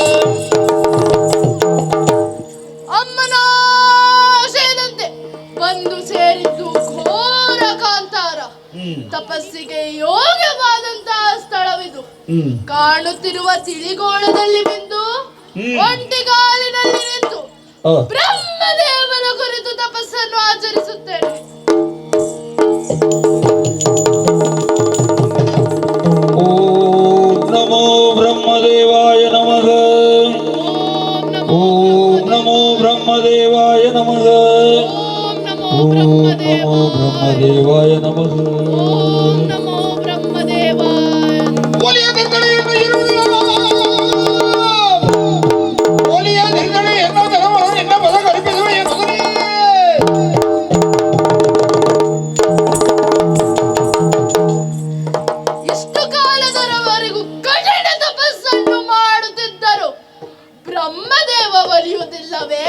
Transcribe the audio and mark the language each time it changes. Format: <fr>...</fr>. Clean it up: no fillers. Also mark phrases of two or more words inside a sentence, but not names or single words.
<kn>ಅಮ್ಮನ ಆಶಯದಂತೆ ಬಂದು ಸೇರಿದ್ದು ಘೋರ ಕಾಂತಾರ. ತಪಸ್ಸಿಗೆ ಯೋಗ್ಯವಾದಂತಹ ಸ್ಥಳವಿದು. ಕಾಣ ಕಾಣುತ್ತಿರುವ ತಿಳಿಗೋಳದಲ್ಲಿ ಬಿದ್ದು ಒಂಟಿಗಾಲಿನಲ್ಲಿ ನಿಂತು ಬ್ರಹ್ಮದೇವನ ಕುರಿತು ತಪಸ್ಸನ್ನು ಆಚರಿಸುತ್ತೇನೆ.</kn> <sa>ಓಂ ನಮೋ ಬ್ರಹ್ಮದೇವಾಯ ನಮಃ. ಓಂ ನಮೋ ಬ್ರಹ್ಮದೇವಾಯ ನಮಃ. ಓಂ ನಮೋ ಓಂ ಬ್ರಹ್ಮದೇವಾಯ ನಮೋ ಬ್ರಹ್ಮದೇವಾಯ ನಮಃ. ಓಂ ನಮೋ ಬ್ರಹ್ಮದೇವಾಯ.</sa> <kn>ಒಲಿಯ ನಿರ್ಗಣೆ ಎನ್ನ ಧರ್ಮವನ್ನು ನಿನ್ನ ಪದ ಕಲ್ಪಿಸುವ ಎನ್ನುವುದೇ. ಇಷ್ಟು ಕಾಲದವರೆಗೂ ಕಠಿಣ ತಪಸ್ಸನ್ನು ಮಾಡುತ್ತಿದ್ದರು, ಬ್ರಹ್ಮದೇವ ಒಲಿಯುವುದಿಲ್ಲವೇ?</kn>